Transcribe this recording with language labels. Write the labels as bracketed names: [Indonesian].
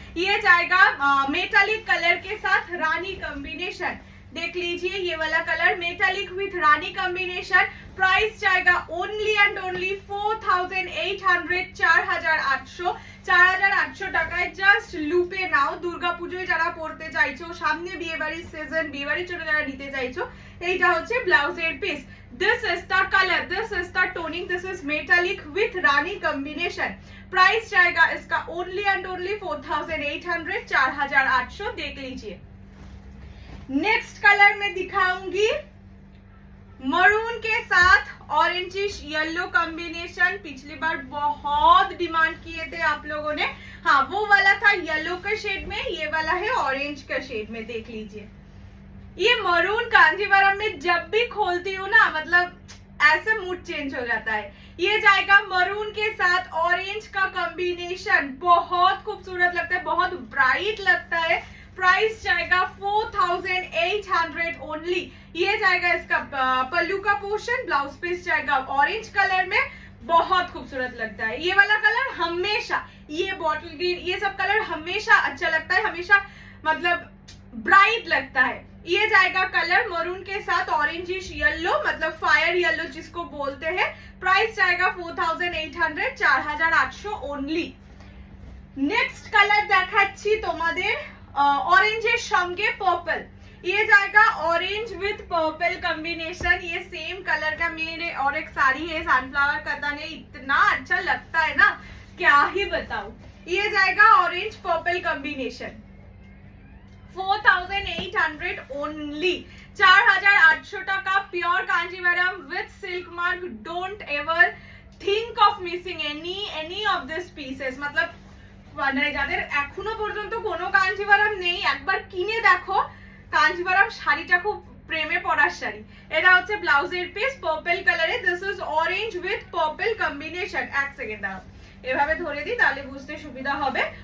[Hindi] ये जाएगा metallic colour के साथ रानी कॉम्बिनेशन। देख लीजिए ये वाला colour metallic with Rani combination. Price जाएगा ओनली एंड ओनली 4800, 4800 টাকায়। [Bangla] জাস্ট লুপে নাও। দুর্গাপূজোয় যারা পড়তে চাইছো, সামনে বিয়ে বাড়ির সিজন, বিয়ে বাড়ির জন্য যারা নিতে চাইছো, এইটা হচ্ছে ব্লাউজের piece. [English] This is the color, this is the toning, this is metallic with rani combination. Price [Hindi] जाएगा इसका [English] only and only 4800, 4800। [Hindi] देख लीजिए। नेक्स्ट कलर में दिखाऊंगी मरून के साथ ऑरेंजिश येलो कॉम्बिनेशन। पिछली बार बहुत डिमांड किए थे आप लोगों ने। हाँ, वो वाला था येलो का शेड में, ये वाला है ऑरेंज का शेड में। देख लीजिए ये मरून कांजीवरम में जब भी खोलती हूँ ना, मतलब ऐसे मूड चेंज हो जाता है। ये जाएगा मरून के साथ ऑरेंज का कॉम्बिनेशन। बहुत खूबसूरत लगता है, बहुत ब्राइट लगता है। प्राइस जाएगा 4800 ओनली। ये जाएगा इसका पल्लू का पोर्शन। ब्लाउज पीस जाएगा ऑरेंज कलर में, बहुत खूबसूरत लगता है। ये वाला कलर हमेशा, ये बॉटल ग्रीन, ये सब कलर हमेशा अच्छा लगता है, हमेशा मतलब ब्राइट लगता है। ये जाएगा कलर मरून के साथ ऑरेंजिश येलो, मतलब फायर येलो जिसको बोलते हैं। प्राइस जाएगा 4800, 4800 ओनली। नेक्स्ट कलर [Bangla] দেখাচ্ছি তোমাদের ऑरेंजेর সঙ্গে पर्पल। [Hindi] ये जाएगा ऑरेंज विथ पर्पल कॉम्बिनेशन। ये सेम कलर का मेरे और एक साड़ी है सनफ्लावर कतान, इतना अच्छा लगता है ना, क्या ही बताऊं। ये जाएगा ऑरेंज पर्पल कॉम्बिनेशन। 4800 ओनली, 4800 টাকা। [English] Pure Kanjeevaram with silk mark. Don't ever think of missing any of this pieces. [Hindi] मतलब [Bangla] মানে যাদের এখনো পর্যন্ত কোনো কাঞ্জিভারাম নেই, একবার কিনে দেখো। কাঞ্জিভারাম শাড়িটা খুব প্রেমে পড়ার শাড়ি। এটা হচ্ছে ব্লাউজের পিস পার্পল কালারে। [English] This is orange with purple combination. [Bangla] এক সেকেন্ড দাঁড়াও, এভাবে ধরে দিই তাহলে বুঝতে সুবিধা হবে।